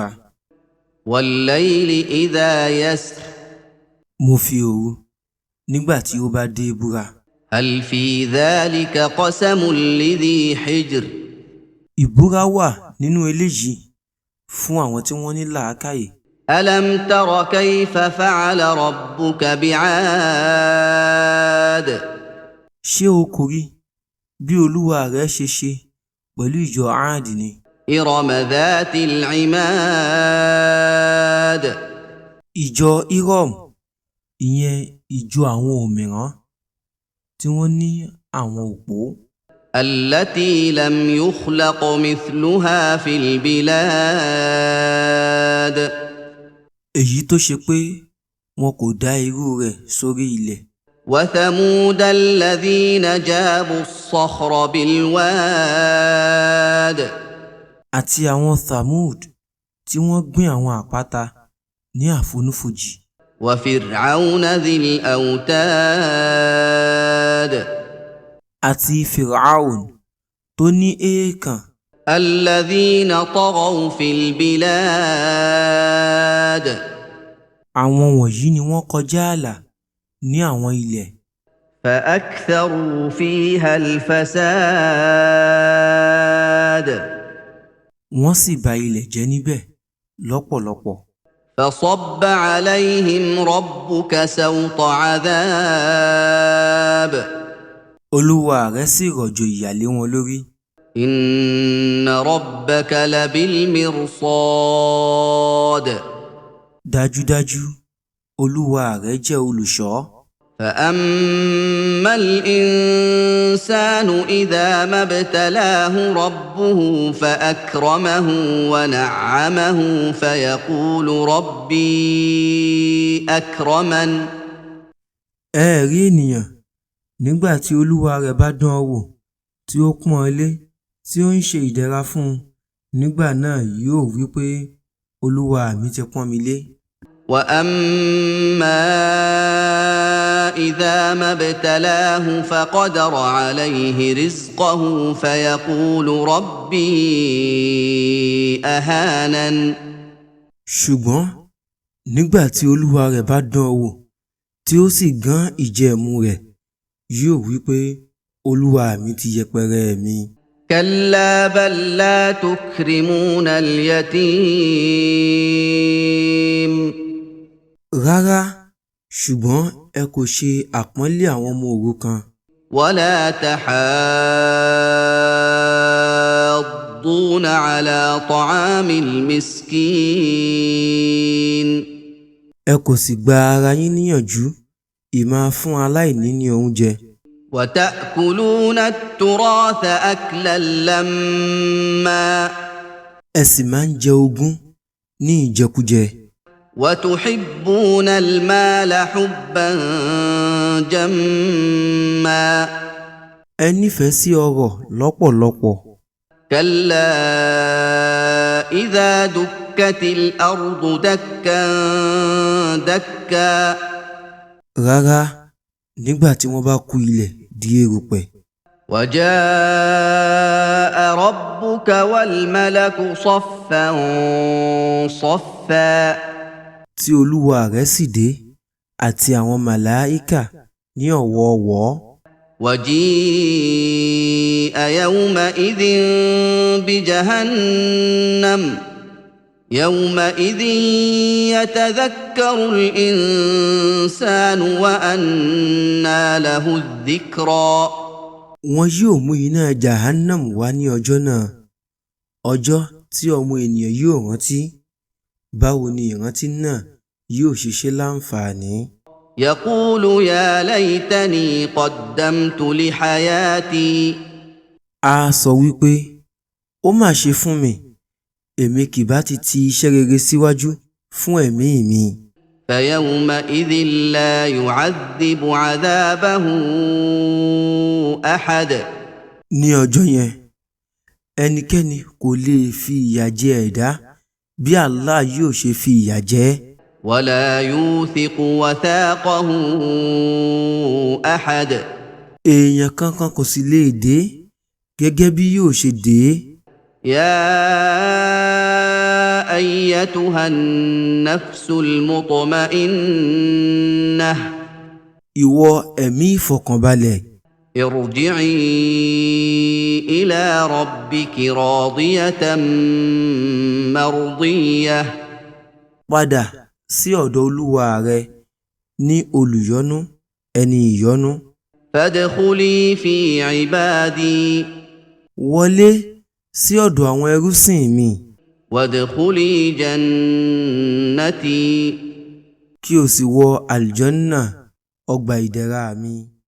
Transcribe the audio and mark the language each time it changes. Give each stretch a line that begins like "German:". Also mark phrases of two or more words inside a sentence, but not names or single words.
Arabic: والليل إذا يسر.
Yoruba: Mo fi òru nígbà tí ó bá dé búra.
Arabic: هل في ذلك قسم لذي حجر.
Yoruba: Ìbúra wà nínú eléyìí fún àwọn tí wọ́n ní làákàyè.
Arabic: ألم تر كيف فعل ربك بعاد.
Yoruba: Ṣé o kò rí bí Olúwa rẹ̀ ṣe ṣe pẹ̀lú ìjọ Áàdì ni?
Arabic: إرم ذات العماد.
Yoruba: Ìjọ Iram, ìyẹn ìjọ àwọn òmìrán tí wọ́n ní àwọn òpó.
Arabic: التي لم يخلق مثلها في البلاد.
Yoruba: Èyí tó ṣe pé wọn kò dá irú rẹ̀ sórí ilẹ̀.
Arabic: وثمود الذين جابوا الصخر بالواد.
Yoruba: Àti àwọn Thamud tí wọ́n gbìn àwọn àpáta ní àfonífojì.
Arabic: وفرعون ذي الأوتاد.
Yoruba: Àti Fir'aun tó ní èèkàn.
Arabic: الذين طغوا في البلاد.
Yoruba: Àwọn wọ̀nyí ni wọ́n kọjá ààlà ní àwọn ilẹ̀.
Arabic: فأكثروا فيها الفساد.
Yoruba: Wọ́n sì bà ilẹ̀ jẹ́ níbẹ̀ lọ́pọ̀lọpọ̀.
Arabic: فصب عليهم ربك سوط عذاب.
Yoruba: Olúwa rẹ̀ sì rọ̀jò ìyà lé wọn lórí.
Arabic: إن ربك لبالمرصاد.
Yoruba: Dájúdájú, Olúwa rẹ̀ jẹ́ olùṣọ́.
Arabic: فأما الإنسان إذا ما ابتلاه ربه فأكرمه ونعمه فيقول ربي أكرمن.
Yoruba: Ẹ rí ènìyàn nígbà tí Olúwa rẹ̀ bá dán an wò, tí ó pọ́n ọn lé, tí ó ń ṣe ìdẹ̀ra fún un, nígbà náà yóò wí pé Olúwa mi ti pọ́n mi lé.
Arabic: وأما إذا ما ابتلاه فقدر عليه رزقه فيقول ربي أهانن.
Yoruba: Ṣùgbọ́n nígbà tí Olúwa rẹ̀ bá dán an wò, tí ó sì gán ìjẹ-ẹ̀mu rẹ̀, yóò wí pé Olúwa mi ti yẹpẹrẹ mi.
Arabic: كلا بل لا تكرمون اليتيم.
Yoruba: Rárá, ṣùgbọ́n ẹ kò ṣe àpọ́nlé àwọn ọmọ òrukàn.
Arabic: ولا تحاضون على طعام المسكين.
Yoruba: Ẹ kò sì gba ara yín níyànjú ìmáa fún aláìní ní oúnjẹ.
Arabic: وتأكلون التراث أكلا لما.
Yoruba: Ẹ sì máa ń jẹ ogún ní ìjẹkújẹ.
Arabic: وتحبون المال حبا جما.
Yoruba: Ẹ nífẹ̀ẹ́ sí ọrọ̀ lọ́pọ̀lọpọ̀.
Arabic: كلا إذا دكت الأرض دكا دكا.
Yoruba: Rárá, nígbà tí wọ́n bá kú ilẹ̀ di erùpẹ̀.
Arabic: وجاء ربك والملك صفا صفا.
Yoruba: Tí Olúwa rẹ̀ sì dé àti àwọn màláíkà ní ọ̀wọ̀ọ̀wọ́.
Arabic: وجيء يومئذ بجهنم. يومئذ يتذكر الإنسان وأنى له الذكرى.
Yoruba: Wọn yóò mú iná Jahannam wá ní ọjọ́ náà, ọjọ́ tí ọmọ ènìyàn yóò rántí. Báwo ni ìrántí náà yóò ṣe ṣe láǹfààní?
Arabic: يقول يا ليتني قدمت لحياتي.
Yoruba: A sọ wípé ó mà ṣe fún mi, èmi kì bá ti iṣẹ́ rere síwájú fún ẹ̀mí mi.
Arabic: فيومئذ لا يعذب عذابه أحد.
Yoruba: Ní ọjọ́ yẹn, ẹnikẹ́ni kò lè fi ìyà jẹ ẹ̀dá bí Allah yóò ṣe fi ìyà jẹ ẹ́.
Arabic: ولا يوثق وثاقه أحد.
Yoruba: Èèyàn kankan kò sì lè dé gẹ́gẹ́ bí yóò ṣe dé.
Arabic: يا أيتها النفس المطمئنة.
Yoruba: Ìwọ ẹ̀mí ìfọ̀kànbalẹ̀,
Arabic: ارجعي إلى ربك راضية مرضية.
Yoruba: padà sí ọ̀dọ̀ Olúwa rẹ ní olùyọ́nú, ẹni ìyọ́nú.
Arabic: فادخلي في عبادي.
Yoruba: Wọlé sí ọ̀dọ̀ àwọn ẹrúsìn mi.
Arabic: وادخلي جنتي.
Yoruba: Kí o sì wọ àlùjànnà, ọgbà ìdẹ̀ra mi.